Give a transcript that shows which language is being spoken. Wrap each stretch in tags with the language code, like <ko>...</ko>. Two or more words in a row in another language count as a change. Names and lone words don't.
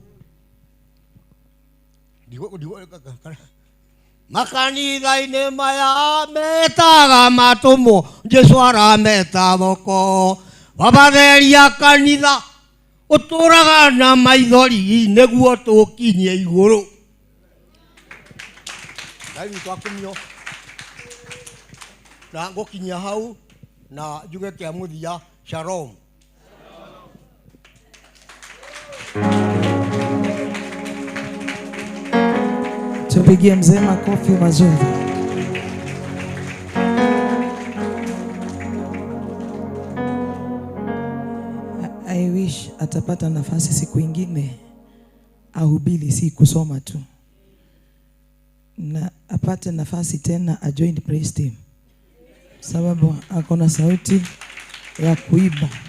<ki>makanitha-inĩ maya metaga matũmwo Jesu arameta thoko wabatheria kanitha ũtũraga na maithori nĩguo tũkinyie igũrũ Ngai witũ akumio na ngũkinyia hau na njuge kĩa mũthia shalom</ki> <sw>Tupigie mzee makofi mazuri.</sw> <en>I wish</en> <sw>atapata nafasi siku ingine ahubiri, si kusoma tu, na apate nafasi tena ajoin</sw> <en>praise team,</en> <sw>sababu akona sauti ya kuiba.</sw>